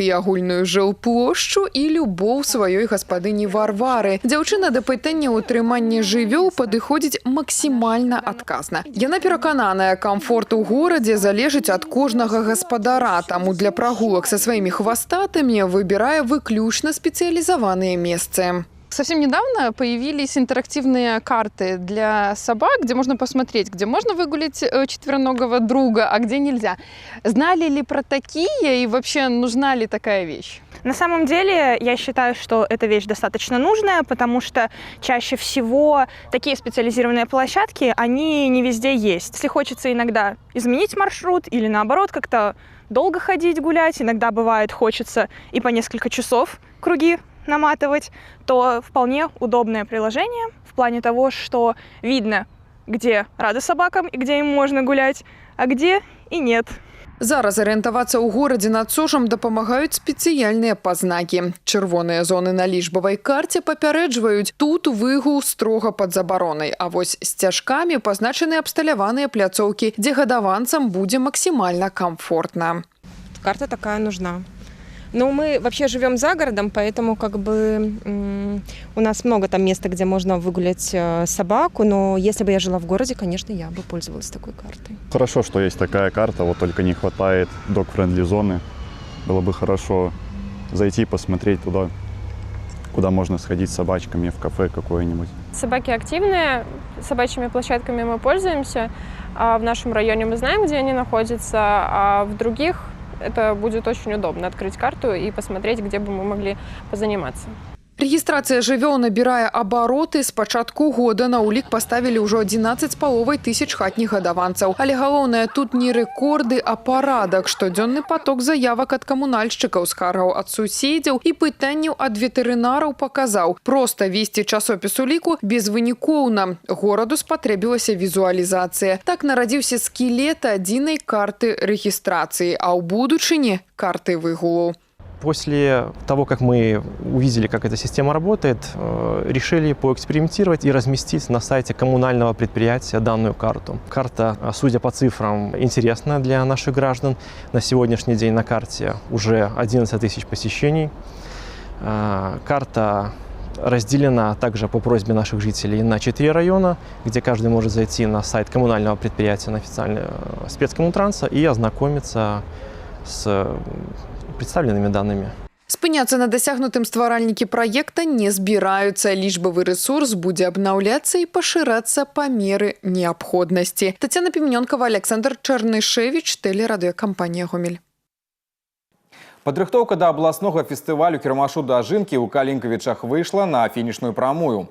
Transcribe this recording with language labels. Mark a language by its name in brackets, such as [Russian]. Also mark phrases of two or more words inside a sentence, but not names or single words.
[Belarusian] І агульную жылплошчу, і любоў сваёй гаспадыні Варвары. Дзяўчына да пытання ўтрымання жывёл падыходзіць максімальна адказна. Яна перакананая, камфорт у горадзе залежыць ад кожнага гаспадара, таму для прагулак са сваімі хвастатамі выбірае выключна спецыялізаваныя месцы. [Russian] Совсем недавно появились интерактивные карты для собак, где можно посмотреть, где можно выгулить четвероногого друга, а где нельзя. Знали ли про такие и вообще нужна ли такая вещь? На самом деле, я считаю, что эта вещь достаточно нужная, потому что чаще всего такие специализированные площадки, они не везде есть. Если хочется иногда изменить маршрут или наоборот как-то долго ходить гулять, иногда бывает хочется и по несколько часов круги наматывать, то вполне удобное приложение в плане того, что видно, где рады собакам и где им можно гулять, а где и нет. [Belarusian] Зараз арыентавацца ў горадзе над сожам дапамагаюць спецыяльныя пазнакі. Чырвоныя зоны на лічбавай карце папярэджваюць, тут выгул строга пад забаронай, а вось сцяжкамі пазначаны абсталяваныя пляцоўкі, дзе гадаванцам будзе максімальна комфортна. [Russian] Карта такая нужна. Но мы вообще живем за городом, поэтому как бы у нас много там места, где можно выгулять собаку, но если бы я жила в городе, конечно, я бы пользовалась такой картой. Хорошо, что есть такая карта, вот только не хватает [English] dog-friendly [Russian] зоны. Было бы хорошо зайти, посмотреть туда, куда можно сходить с собачками, в кафе какое-нибудь. Собаки активные, собачьими площадками мы пользуемся. В нашем районе мы знаем, где они находятся, а в других это будет очень удобно открыть карту и посмотреть, где бы мы могли позаниматься. [Belarusian] Регистрация жывёл набирае абароты. З пачатку года на ўлік паставілі ўжо 11,5 тысяч хатніх гадаванцаў. Але галоўнае тут не рэкорды, а парадак. Штодзённы поток заявак ад камунальшчыкаў, скаргаў ад суседзяў і пытанняў ад ветэрынараў паказаў. Проста весці часопіс уліку безвынікоўна. Гораду спатрэбілася візуалізацыя. Так нарадзіўся скелет адзінай карты рэгістрацыі, а ў будучыні карты выгулу. [Russian] После того, как мы увидели, как эта система работает, решили поэкспериментировать и разместить на сайте коммунального предприятия данную карту. Карта, судя по цифрам, интересна для наших граждан. На сегодняшний день на карте уже 11 тысяч посещений. Карта разделена также по просьбе наших жителей на 4 района, где каждый может зайти на сайт коммунального предприятия, на официальный спецкоммунтранса и ознакомиться с представленными данными. [Belarusian] Спыняцца на дасягнутым стваральнікі праекта не збіраюцца. Лічбавы рэсурс будзе абнаўляцца і пашырацца па меры неабходнасці. Тацяна Піменёнкава, Александр Чарнышевіч, тэлерадыёкампанія «Гомель». Падрыхтоўка да абласнога фестывалю кірмашу дажынкі ў Калінкавічах выйшла на фінішную прамую.